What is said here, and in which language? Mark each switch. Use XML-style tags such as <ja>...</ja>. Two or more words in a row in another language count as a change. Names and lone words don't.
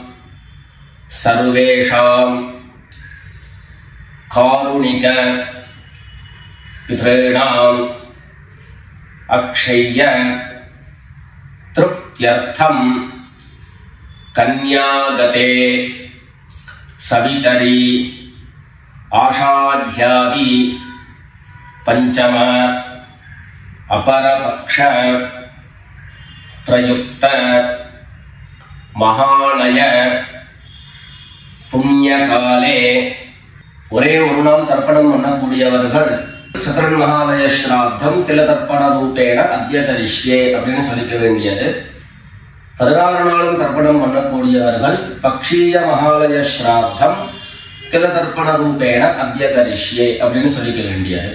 <sa>सर्वेषां कारुणिक पितॄणां अक्षय्य तृप्त्यर्थं कन्यागते सवितरी आषाढ्यादि पंचम अपरपक्ष प्रयुक्त महालय पुण्यकाले</sa> <ta>ஒரே ஒரு நாள் தர்ப்பணம் பண்ணக்கூடியவர்கள் சக்கரன்</ta> <sa>महालय श्राद्धं तिलतर्पण रूपेण अद्य करिष्ये</sa> <ta>அப்படின்னு சொல்லிக்க வேண்டியது. 16 நாளும் தர்ப்பணம் பண்ணக்கூடியவர்கள்</ta> <sa>पक्षीय महालय श्राद्धं तिलतर्पण रूपेण अद्य करिष्ये</sa> <ta>அப்படின்னு சொல்லிக்க வேண்டியது.</ta>